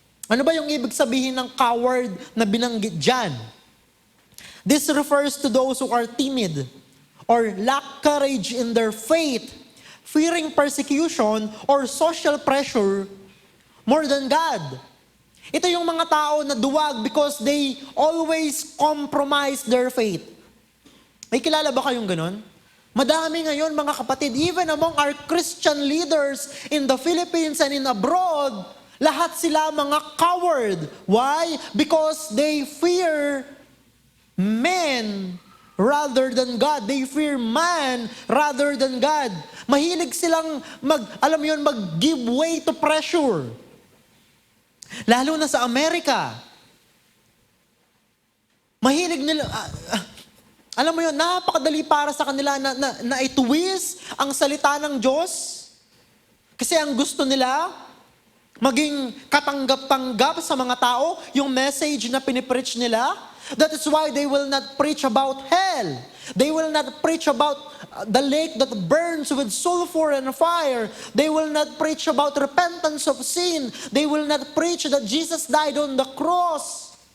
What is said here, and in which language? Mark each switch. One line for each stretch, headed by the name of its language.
Filipino: Ano ba yung ibig sabihin ng coward na binanggit dyan?
English: This refers to those who are timid or lack courage in their faith, fearing persecution or social pressure more than God.
Filipino: Ito yung mga tao na duwag
English: because they always compromise their faith.
Filipino: May kilala ba kayong ganun? Madami ngayon mga kapatid,
English: even among our Christian leaders in the Philippines and in abroad,
Filipino: lahat sila mga coward.
English: Why? Because they fear men rather than God. They fear man rather than God.
Filipino: Mahilig silang mag-give
English: way to pressure.
Filipino: Lalo na sa Amerika. Mahilig nila, alam mo yun, napakadali para sa kanila na ituwis ang salita ng Diyos. Kasi ang gusto nila, maging katanggap-tanggap sa mga tao, yung message na pinipreach nila.
English: That is why they will not preach about hell. They will not preach about the lake that burns with sulfur and fire. They will not preach about repentance of sin. They will not preach that Jesus died on the cross.